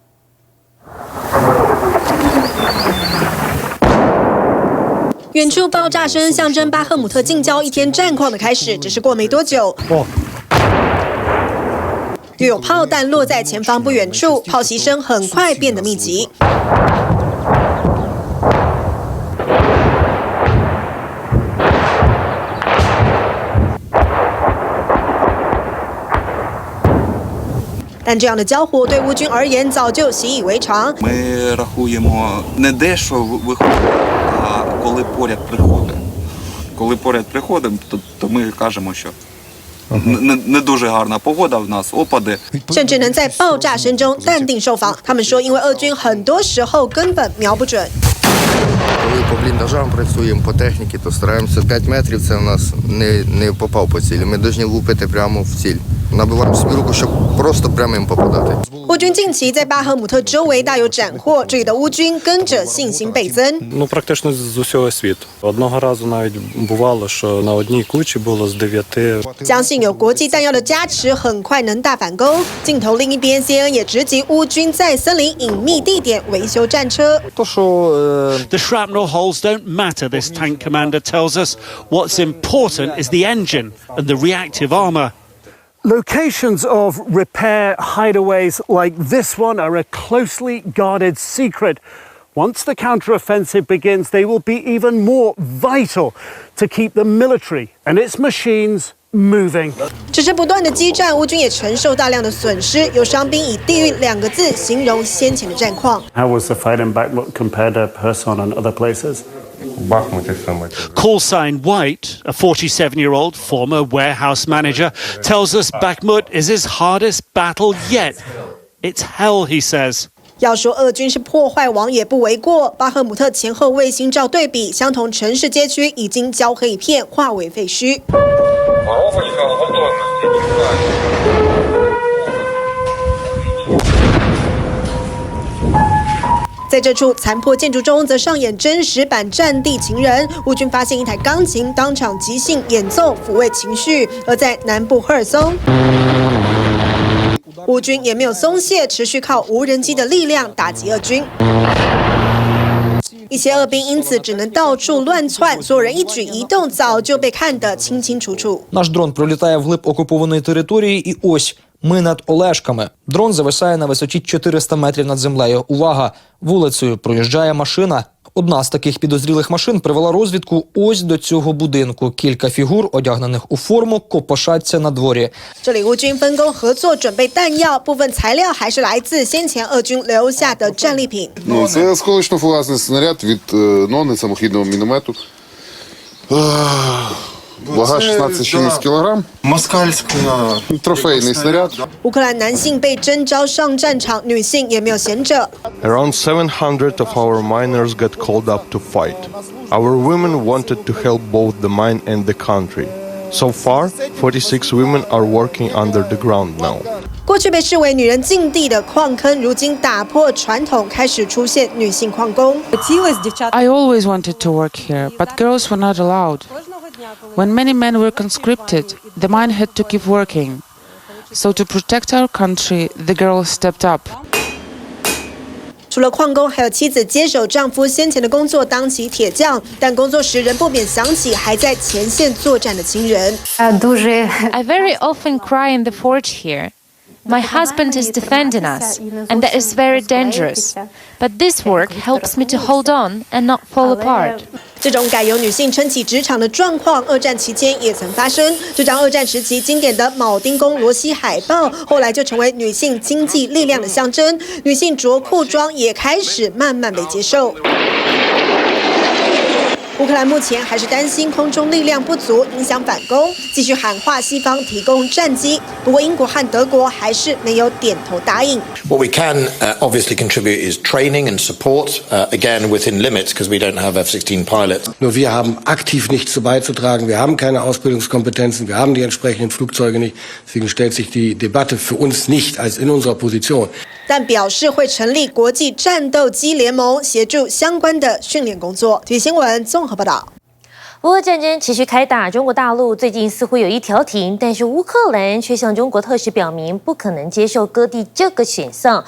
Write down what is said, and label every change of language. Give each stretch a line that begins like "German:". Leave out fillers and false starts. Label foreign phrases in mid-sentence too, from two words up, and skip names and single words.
Chinese: 远处爆炸声象征巴赫姆特近郊一天战况的开始，只是过没多久，又有炮弹落在前方不远处，炮击声很快变得密集。但这样的交火对乌军而言早就习以为常。
Ukrainian: Ми рахуємо не де, що виходить, а коли поряд приходимо. Коли поряд приходимо, то ми кажемо, що не дуже гарна погода в нас, опади.
Chinese: 甚至能在爆炸声中淡定受访。他们说，因为俄军很多时候根本瞄不准。
Ukrainian: Коли по бліндажам працюємо по техніці, то стараємося 5 метрів, це в нас не попав по цілі. Ми повинні лупити прямо в ціль. Набиваємо собі руку, щоб просто прямо їм попадати.
Chinese: 乌军近期在巴赫姆特周围大有斩获，这里的乌军跟着信心倍增。
Ukrainian: Практично з усього світу. Одного разу навіть бувало, що на одній кучі було з 9.
Chinese: 相信有国际弹药的加持，很快能大反攻。镜头另一边 ，CNN 也直击乌军在森林隐秘地点维修战车。
English: The shrapnel holes don't matter, this tank commander tells us. What's important is the engine and the reactive armour. Locations of repair hideaways like this one are a closely guarded secret. Once the counteroffensive begins, they will be even more vital to keep the military and its machines moving.
Chinese: 只是不断的激战，乌军也承受大量的损失，有伤兵以地狱2个字形容先前的战况。
English: How was the fight in Bakhmut compared to Kherson and other places? Call sign White, a 47-year-old former warehouse manager, tells us Bakhmut is his hardest battle yet. It's hell, he says.
Chinese: 要说俄军是破坏王也不为过，巴赫姆特前后卫星照对比，相同城市街区已经焦黑一片，化为废墟。在这处残破建筑中，则上演真实版战地情人。乌军发现一台钢琴，当场即兴演奏，抚慰情绪。而在南部赫尔松，乌军也没有松懈，持续靠无人机的力量打击俄军。一些俄兵因此只能到处乱窜，所有人一举一动早就被看得清清楚楚。
Ukrainian: Наш дрон пролітає вглиб окупованої території, і ось ми над Олешками. Дрон зависає на висоті 400 метрів над землею. Увага! Вулицею проїжджає машина. Одна з таких підозрілих машин привела розвідку ось до цього будинку. Кілька фігур, одягнених у форму, копошаться на дворі.
Chinese: 这里乌军分工合作，准备弹药，部分材料还是来自先前俄军留下的战利品。
Ukrainian: Це осколочно-фугасний снаряд від нони самохідного міномету. Вага 16,6 кг. Москальська. Трофейний снаряд.
Chinese: 乌克兰男性被征召上战场，女性也没有闲着。
English: Around 700 of our miners got called up to fight. Our women wanted to help both the mine and the country. So far, 46 women are working under the ground now.
Chinese: 过去被视为女人禁地的矿坑，如今打破传统，开始出现女性矿工。
English: I always wanted to work here, but girls were not allowed. When many men were conscripted, the mine had to keep working. So to protect our country, the girls stepped up.
Chinese: 除了矿工，还有妻子接手丈夫先前的工作，当起铁匠。但工作时，人不免想起还在前线作战的亲人。
English: I very often cry in the forge here. My husband is defending us, and that is very dangerous. But this work helps me to hold on and not fall apart.
Chinese: 这种改由女性撑起职场的状况，二战期间也曾发生。这张二战时期经典的铆钉工罗西海报，后来就成为女性经济力量的象征。女性着裤装也开始慢慢被接受。乌克兰目前还是担心空中力量不足，影响反攻，继续喊话西方提供战机。不过英国和德国还是没有点头答应。
English: What we can obviously contribute is training and support, again within limits, because we don't have F-16 pilots.
German: Nur wir haben aktiv nichts beizutragen. Wir haben keine Ausbildungskompetenzen. Wir haben die entsprechenden Flugzeuge nicht. Deswegen stellt sich die Debatte für uns nicht als in unserer Position.
Chinese: 但表示会成立国际战斗机联盟，协助相关的训练工作。体育新闻综合报道。俄乌战争持续开打，中国大陆最近似乎有意调停，但是乌克兰却向中国特使表明不可能接受割地这个选项。